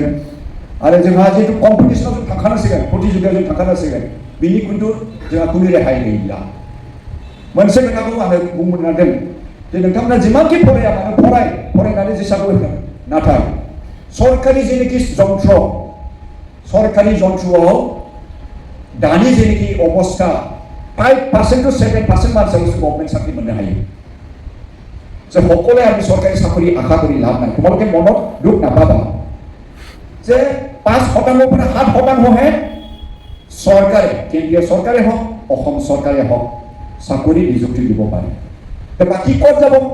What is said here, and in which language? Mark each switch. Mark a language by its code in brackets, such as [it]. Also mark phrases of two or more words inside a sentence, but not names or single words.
[brx] आरो जोंहा जिहेतु कम्पिटिसनाव जों थांखानांसिगोन प्रतियोगितायाव जों थांखानांसिगोन बिनि खिन्थु जोंहा खुनु रेहाय गैला मोनसे खोथाखौ आङो बुंनो नागिरदों जे नोंथांमोना जिमानखि फराया मानो फरायनानै जेसांबो होगोन नाथाय सरकारि जेनोखि जन्त्र सरकारि जन्त्रआव दानि जेनोखि अबस्था 5% to 7% मानसियावसो गभर्नमेन्ट साख्रि मोननो हायो [as] যে সকলে আমি সরকারি চাকরি আশা কৰি লাভ নাই তোমালোকে মনত দুখ নাপাবা যে 5% পৰা 7%হে সরকারে কেন্দ্রীয় সরকারে হোক অসম সরকারে হোক চাকরি নিযুক্তি দিব পাৰে বাকি ক'ত যাব